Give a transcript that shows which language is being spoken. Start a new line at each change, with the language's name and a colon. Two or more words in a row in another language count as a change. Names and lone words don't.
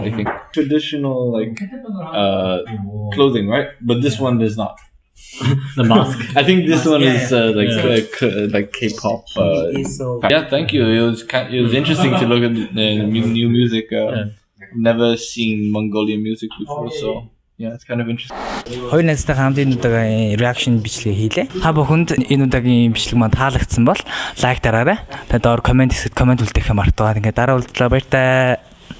English: I think traditional like clothing, right? But this one is not. The mask. I think this one is like K-pop. Yeah, thank you. It was interesting to look at the new music. Never seen Mongolian music before, so yeah, it's kind of interesting.
Mongolian: Хоёр найзтай хамт энэ удаагийн reaction бичлэг хийлээ. Та бүхэнд энэ удаагийн бичлэг маань таалагдсан бол лайк дараарай. Тэгээд доор комент хэсэгт комент үлдээх юм мартаа. Тэгээд дараа уулзлаа баяртай.